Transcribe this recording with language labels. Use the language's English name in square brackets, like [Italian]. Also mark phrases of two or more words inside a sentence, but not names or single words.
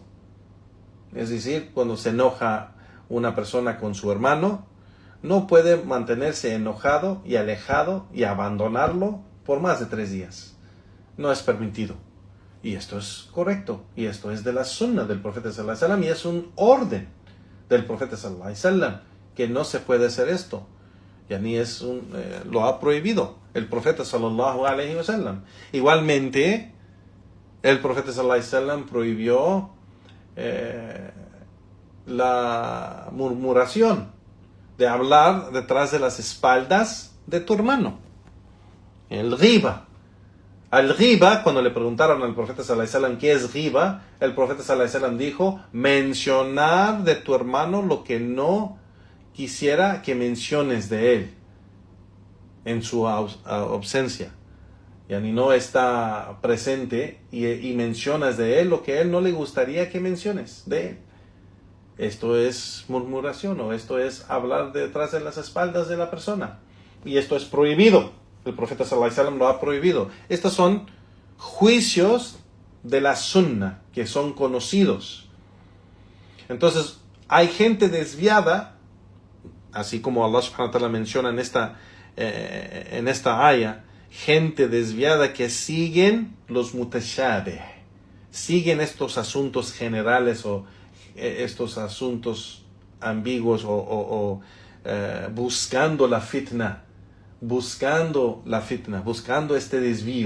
[Spanish] Es decir, cuando se enoja una persona con su hermano, no puede mantenerse enojado y alejado y abandonarlo por más de 3 días. No es permitido. Y esto es correcto. Y esto es de la sunna del profeta [Arabic] صلى الله عليه وسلم. [Spanish] Y es un orden del profeta [Arabic] صلى الله عليه وسلم [Spanish] que no se puede hacer esto. Lo ha prohibido el profeta [Arabic] صلى الله عليه وسلم. [Spanish] Igualmente, el profeta [Arabic] صلى الله عليه وسلم [Spanish] prohibió la murmuración, de hablar detrás de las espaldas de tu hermano. El ghiba. Al ghiba, cuando le preguntaron al profeta [Arabic] صلى الله عليه وسلم [Spanish] qué es ghiba, el profeta [Arabic] صلى الله عليه وسلم [Spanish] dijo: mencionar de tu hermano lo que no quisiera que menciones de él en su ausencia. No está presente y mencionas de él lo que a él no le gustaría que menciones de él. Esto es murmuración, o esto es hablar detrás de las espaldas de la persona. Y esto es prohibido. El profeta [Arabic] صلى الله عليه وسلم [Spanish] lo ha prohibido. Estos son juicios de la sunna que son conocidos. Entonces, hay gente desviada, así como Allah [Arabic] سبحانه وتعالى [Spanish] menciona en esta aya, gente desviada que siguen los mutashabih, siguen estos asuntos generales o estos asuntos ambiguos o buscando la fitna, buscando este desvío.